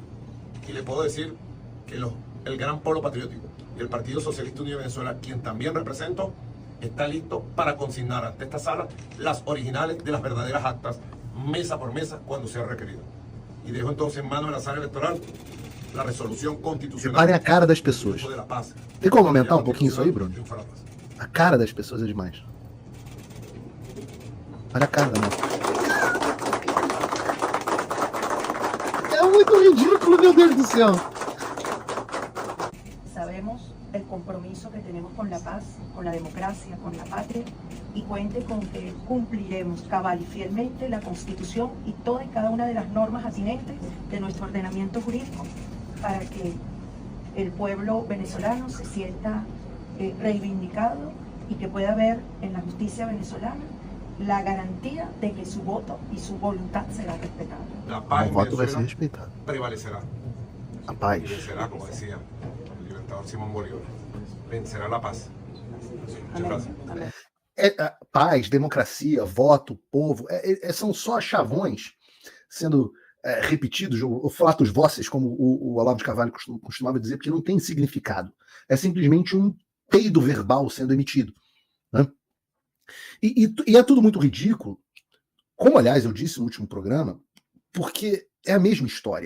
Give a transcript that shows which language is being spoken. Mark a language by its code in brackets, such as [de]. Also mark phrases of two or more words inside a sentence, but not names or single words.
[es] Y le puedo decir que el Gran Polo Patriótico y el Partido Socialista Unido de Venezuela, quien también represento, está listo para consignar ante esta sala las originales de las verdaderas actas, mesa por mesa, cuando sea requerido. Y dejo entonces en manos de la sala electoral la resolución constitucional. [pt] Repare a cara das pessoas. Tem como aumentar um pouquinho isso aí, Bruno? A cara das pessoas é demais. Olha a cara da moça. É muito ridículo, meu Deus do céu. [es] Sabemos el compromiso que tenemos con la paz, con la democracia, con la patria, y cuente con que cumpliremos cabal y fielmente la Constitución y toda y cada una de las normas atinentes de nuestro ordenamiento jurídico para que el pueblo venezolano se sienta reivindicado y que pueda ver en la justicia venezolana la garantía de que su voto y su voluntad será respetada. La paz [pt] O voto vai ser respeitado. [es] prevalecerá. [pt] A paz. [es] Vencerá, como decía el libertador Simón Bolívar. Vencerá la paz. Muchas gracias. [pt] Paz, democracia, voto, povo, são só chavões sendo repetidos, ou [la] flatus voces, [pt] como o Olavo de Carvalho costumava dizer, porque não tem significado. É simplesmente um peido verbal sendo emitido. Né? E é tudo muito ridículo, como, aliás, eu disse no último programa, porque é a mesma história.